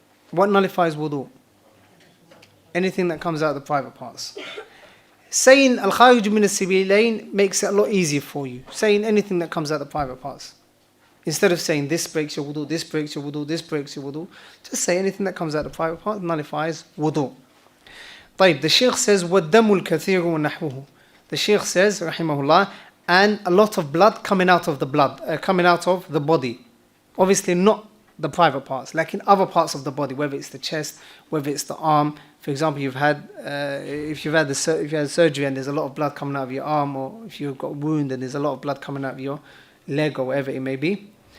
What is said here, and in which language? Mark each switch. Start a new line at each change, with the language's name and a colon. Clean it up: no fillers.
English: What nullifies wudu? Anything that comes out of the private parts. Saying al-kharij min as-sabilayn makes it a lot easier for you. Saying anything that comes out of the private parts. Instead of saying this breaks your wudu, this breaks your wudu, this breaks your wudu, just say anything that comes out of the private part nullifies wudu.
Arabic: طيب,
English: the Shaykh says
Arabic: وَالدَّمُ الْكَثِيرُ وَنَحْوُهُ.
English: The Shaykh says, rahimahullah, and a lot of blood coming out of the body. Obviously not the private parts, like in other parts of the body, whether it's the chest, whether it's the arm. For example, if you've had surgery and there's a lot of blood coming out of your arm, or if you've got a wound and there's a lot of blood coming out of your leg or whatever it may be.